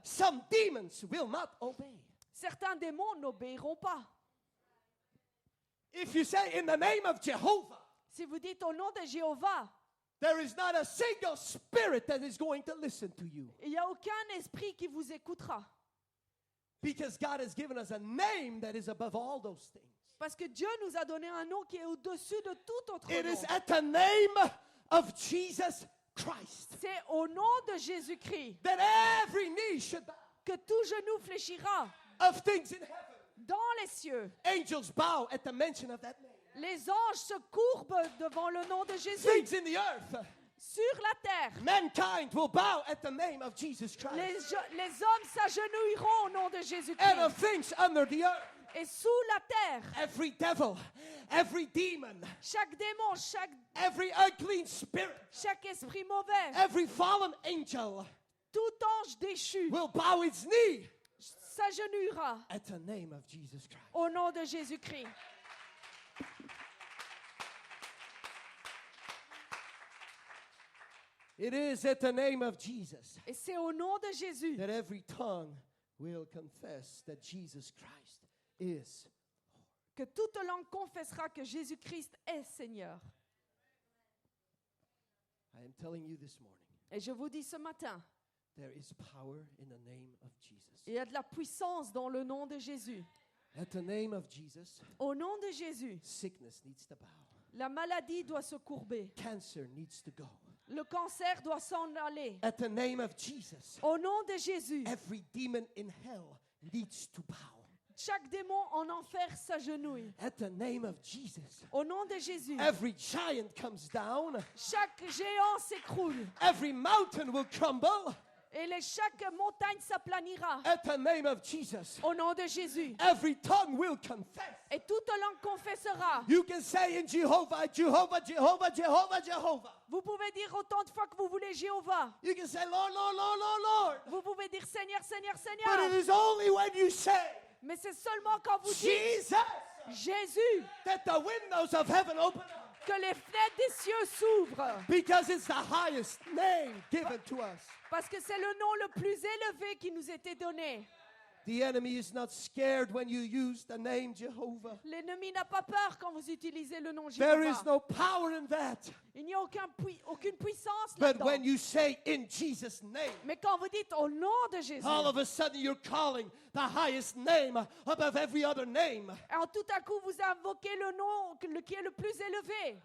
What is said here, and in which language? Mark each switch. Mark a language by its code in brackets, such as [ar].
[en] some demons will not obey. [fr] certains démons n'obéiront pas. [en] If you say in the name of Jehovah, [fr] Si vous dites au nom de Jéhovah, [en] there is not a single spirit that is going to listen to you. [fr] il n'y a aucun esprit qui vous écoutera. [en] Because God has given us a name that is above all those things. [fr] Parce que Dieu nous a donné un nom qui est au-dessus de tout autre [en] It [fr] nom. [en] is at the name of Jesus Christ [fr] C'est au nom de Jésus-Christ [en] that every knee should bow. [fr] que tout genou fléchira [en] Of things in heaven. [fr] dans les cieux. [en] Angels bow at the mention of that name. [fr] Les anges se courbent devant le nom de Jésus. [en] Things in the earth. [fr] Sur la terre, [en] Mankind will bow at the name of Jesus Christ. [fr] les hommes s'agenouilleront au nom de [en] And [fr] Jésus-Christ. [en] of things under the earth. [fr] Et sous la terre, [en] Every devil, every demon, [fr] chaque démon, [en] every unclean spirit, [fr] chaque esprit mauvais, [en] every fallen angel [fr] tout ange déchu [en] will bow its knee [fr] s'agenouillera [en] at the name of Jesus Christ. [fr] au nom de Jésus-Christ. [en] It is at the name of Jesus [fr] Et c'est au nom de Jésus [en] that every tongue will confess that Jesus Christ is. [fr] Que toute langue confessera que Jésus-Christ est Seigneur. [en] I am telling you this morning, [fr] Et je vous dis ce matin, [en] there is power in the name of Jesus. [fr] il y a de la puissance dans le nom de Jésus. [en] At the name of Jesus, [fr] Au nom de Jésus, [en] sickness needs to bow. [fr] la maladie doit se courber. [en] Cancer needs to go. [fr] Le cancer doit s'en aller. [en] At the name of Jesus, [fr] Au nom de Jésus, [en] every demon in hell needs to bow. [fr] chaque démon en enfer s'agenouille. [en] At the name of Jesus, [fr] Au nom de Jésus, [en] every giant comes down. [fr] chaque géant s'écroule. [en] Every mountain will crumble. [fr] Et chaque montagne s'aplanira. [en] At the name of Jesus, [fr] Au nom de Jésus. [en] every tongue will confess. [fr] Et toute langue confessera. [en] You can say in Jehovah, Jehovah, Jehovah, Jehovah, Jehovah. [fr] Vous pouvez dire autant de fois que vous voulez Jéhovah. [en] You can say Lord, Lord, Lord, Lord, Lord. [fr] Vous pouvez dire Seigneur, Seigneur, [en] But it [fr] Seigneur. [en] is only when you say [fr] Mais c'est seulement quand vous dites [en] Jesus [fr] Jésus [en] that the windows of heaven open up. [fr] que les fenêtres des cieux s'ouvrent. [en] Because it's the highest name given to us. [fr] Parce que c'est le nom le plus élevé qui nous était donné. [en] The enemy is not scared when you use the name Jehovah. [fr] L'ennemi n'a pas peur quand vous utilisez le nom [en] There is [fr] Jéhovah. [en] no power in that. [fr] Il n'y a aucune puissance [en] But [fr] là-dedans. [en] when you say in Jesus' name, [fr] Mais quand vous dites au nom de Jésus, [en] all of a sudden you're calling the highest name above every other name. [fr] en tout à coup vous invoquez le nom qui est le plus élevé,